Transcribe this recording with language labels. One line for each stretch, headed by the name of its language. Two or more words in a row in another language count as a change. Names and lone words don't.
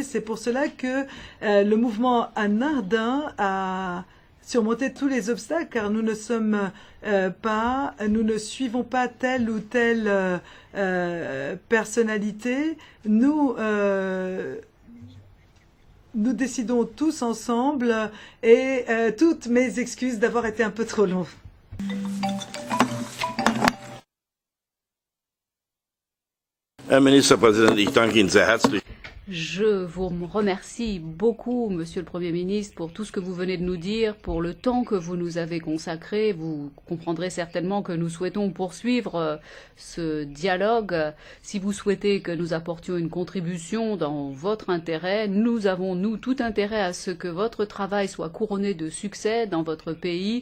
French: C'est pour cela que le mouvement An-Nahda a surmonté tous les obstacles, car nous ne suivons pas telle ou telle personnalité. Nous décidons tous ensemble et toutes mes excuses d'avoir été un peu trop long.
German: Herr Ministerpräsident, ich danke Ihnen sehr herzlich.
French: Je vous remercie beaucoup, Monsieur le Premier ministre, pour tout ce que vous venez de nous dire, pour le temps que vous nous avez consacré. Vous comprendrez certainement que nous souhaitons poursuivre ce dialogue. Si vous souhaitez que nous apportions une contribution dans votre intérêt, nous avons, nous, tout intérêt à ce que votre travail soit couronné de succès dans votre pays.